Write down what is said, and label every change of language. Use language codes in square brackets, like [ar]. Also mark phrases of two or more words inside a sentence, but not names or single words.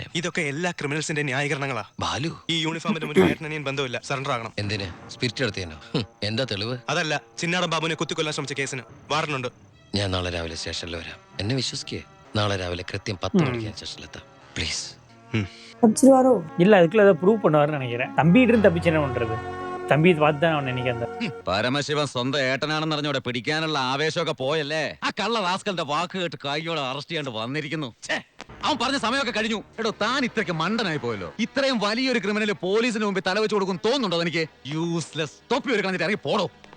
[ml] ഇതൊക്കെ എല്ലാ ക്രിമിനൽസിന്റെ ന്യായീകരണങ്ങളാ. ബാലു, ഈ യൂണിഫോമിന്റെ മുന്നിൽ ഏട്ടനിയൻ ബന്ധമില്ല. സറണ്ടർ ആകണം. എന്തിന്? സ്പിരിറ്റ് എടുത്തേനോ? എന്താ തെളിവ്? അതല്ല, ചിന്നാടൻ ബാബുവിനെ കുത്തിക്കൊല്ലാൻ ശ്രമിച്ച കേസിന് വാറണ്ടുണ്ട്. ഞാൻ നാളെ രാവിലെ സ്റ്റേഷനിൽ വരാം. എന്നെ വിശ്വസിക്കേ. നാളെ രാവിലെ കൃത്യം 10 മണിക്ക് ഞാൻ സ്റ്റേഷനിലെത്താം. പ്ലീസ് [ta] தப்பிச்சிருவாரோ? இல்ல அதுக்குள்ள ஏதோ ப்ரூவ் பண்ணுவாருன்னு நினைக்கிறேன். தம்பிட்டு இருந்து தப்பிச்சு என்ன பண்றது? [ml] തമ്പി [ta] பார்த்து தான் [ml] അവൻ എനിക്ക് എന്താ പരമശിവൻ സ്വന്തം ഏട്ടനാണെന്ന് അറിഞ്ഞോടെ പിടിക്കാനുള്ള ആവേശമൊക്കെ പോയല്ലേ? ആ കള്ള റാസ്കലിന്റെ വാക്ക് കേട്ട് കൈയോടെ അറസ്റ്റ് ചെയ്യാണ്ട് വന്നിരിക്കുന്നു. അവൻ പറഞ്ഞ സമയമൊക്കെ കഴിഞ്ഞു. എടോ, താൻ ഇത്രയ്ക്ക് മണ്ടനായി പോയല്ലോ. ഇത്രയും വലിയൊരു ക്രിമിനൽ പോലീസിന് മുമ്പിൽ തലവെച്ച് കൊടുക്കും തോന്നുന്നുണ്ടോ എനിക്ക്? യൂസ്ലെസ്. തൊപ്പി ഒരു കളഞ്ഞിട്ട് ഇറങ്ങി പോടോ.